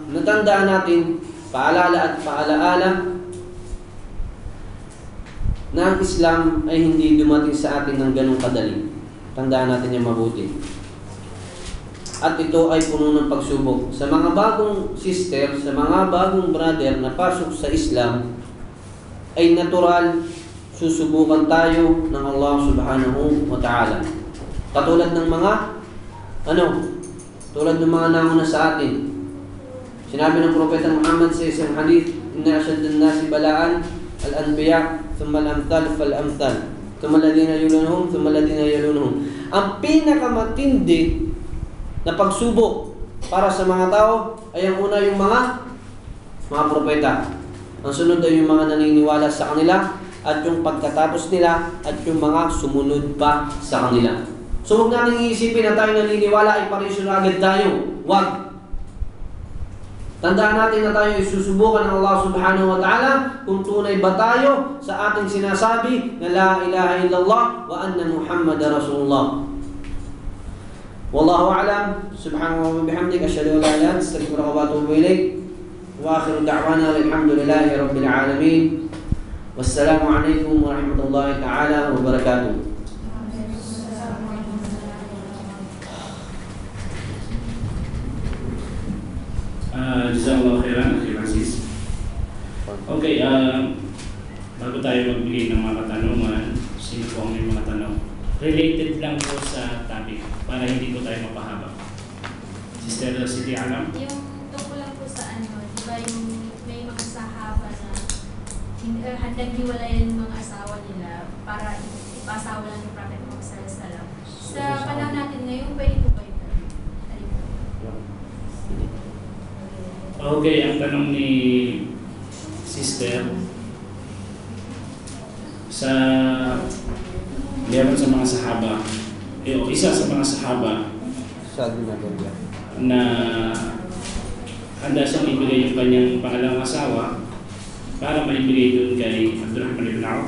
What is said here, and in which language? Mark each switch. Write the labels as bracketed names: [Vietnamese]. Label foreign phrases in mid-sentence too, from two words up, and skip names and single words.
[Filipino] Natandaan natin, paalala at paalaala na ang Islam ay hindi dumating sa atin ng ganong kadali. Tandaan natin yung mabuti. At ito ay puno ng pagsubok. Sa mga bagong sister, sa mga bagong brother na pasok sa Islam, ay natural susubukan tayo ng Allah [Arabic] سبحانه وتعالى. [Filipino] Katulad ng mga tulad ng mga nauna sa atin. Sinabi ng Propeta Muhammad sa isang hadith, [Arabic] إن أشد الناس بلاء الأنبياء ثم الأمثل فالأمثل ثم الذين يلونهم ثم الذين يلونهم. [Filipino] Ang pinakamatindi na pagsubok para sa mga tao ay ang una yung mga propeta. Ang sunod ay yung mga naniniwala sa kanila at yung pagkatapos nila at yung mga sumunod pa sa kanila. So huwag natin iisipin na tayo naniniwala ay parisyon agad tayo. Huwag. Tandaan natin na tayo isusubukan ng Allah [Arabic] سبحانه وتعالى [Filipino] kung tunay ba tayo sa ating sinasabi na [Arabic] لا إله إلا الله وأن محمد رسول الله. والله أعلم. سبحانه وبحمدك أشهد أن لا إله إلا أنت أستغفرك وأتوب إليك. وآخر دعوانا الحمد لله رب العالمين. والسلام عليكم ورحمة الله تعالى وبركاته. جزاك الله خيرا أخي Francis. [Filipino] Okay, bago tayo magbigay ng mga katanungan, sino po ang may mga tanong? Related lang po sa topic para hindi po tayo mapahaba. Sister Siti Alam? Yung tungkol lang po sa di ba yung may mga sahaba na handang hiwalayan yung mga asawa nila para ipasawa lang yung Prophet Muhammad [Arabic] صلى الله عليه وسلم. [Filipino] Sa panahon natin ngayon, pwede po ba yun? Okay, ang tanong ni Sister sa sa mga sahaba, isa sa mga sahaba na handa siyang ibigay yung kanyang pangalawang asawa para maibigay doon kay Abdurrahman ibn Auf.